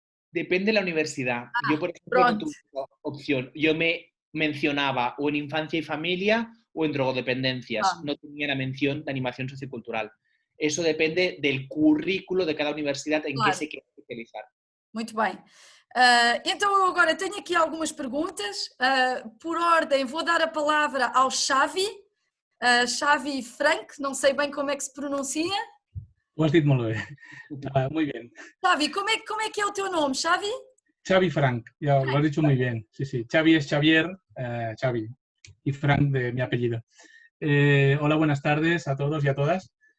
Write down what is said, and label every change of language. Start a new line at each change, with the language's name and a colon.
Spanish: Depende de la universidad. Yo, por ejemplo, no
Portuguese: Pronto.
Spanish: tuve esa opción. Yo me mencionaba o en infancia y familia o en drogodependencias. No tenía la mención de animación sociocultural. Eso depende del currículo de cada universidad en qué Claro. se quiere especializar.
Portuguese: Muito bem. Então eu agora tenho aqui algumas perguntas. Por ordem, vou dar a palavra ao Xavi. Xavi Frank, não sei bem como é que se pronuncia.
Catalan: Ho has dit molt bé.
Spanish: Muy bien.
Portuguese: Xavi, como é que é o teu nome, Xavi?
Spanish: Xavi Frank, ya lo has dicho muy bien. Sí, sí. Xavi es Xavier, Xavi, y Frank de mi apellido. Hola, buenas tardes a todos y a todas.